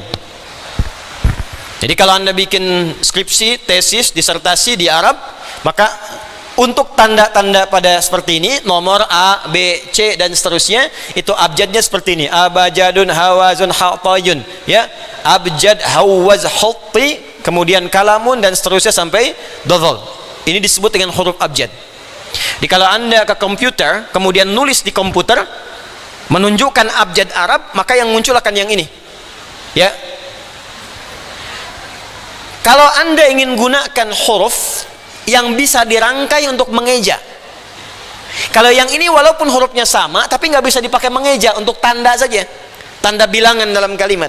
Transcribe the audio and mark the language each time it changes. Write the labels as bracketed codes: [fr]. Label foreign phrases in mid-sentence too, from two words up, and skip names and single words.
[id] Jadi kalau Anda bikin skripsi, tesis, disertasi di Arab, maka untuk tanda-tanda pada seperti ini, nomor A, B, C, dan seterusnya, itu abjadnya seperti ini. [ar] أبجد هوز حطي يا. أبجد هوز حطي, [id] kemudian kalamun, dan seterusnya sampai dodol. Ini disebut dengan huruf abjad. Jadi kalau Anda ke komputer, kemudian nulis di komputer, menunjukkan abjad Arab, maka yang muncul akan yang ini, ya. Kalau Anda ingin gunakan huruf yang bisa dirangkai untuk mengeja, kalau yang ini walaupun hurufnya sama tapi nggak bisa dipakai mengeja, untuk tanda saja, tanda bilangan dalam kalimat.